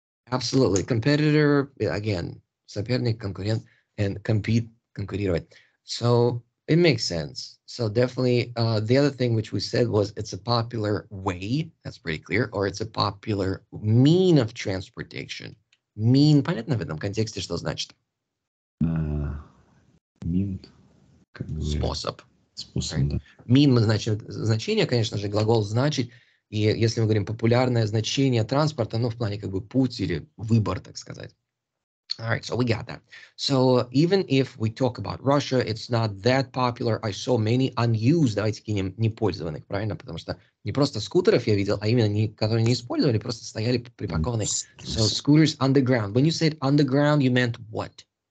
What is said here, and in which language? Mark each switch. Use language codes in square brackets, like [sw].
[en] Absolutely. Competitor, again, [ru] соперник, конкурент, [en] and compete, конкурировать. So It makes sense. So definitely, the other thing which we said was it's a popular way. That's pretty clear. Or it's a popular mean of transportation. [ru] Mean, понятно в этом контексте, что значит? Mean, как бы, Способ. способ, [en] Right. [ru] да. Mean значит значение, конечно же, глагол значить. И если мы говорим популярное значение транспорта, ну, в плане как бы путь или выбор, так сказать. [en] All right, so we got that. So even if we talk about Russia, it's not that popular. I saw many unused, [ru] давайте кинем непользованных, правильно? Потому что не просто скутеров я видел, а именно которые не использовали, просто стояли припаркованные. [en] So scooters underground. When you said underground, you meant what?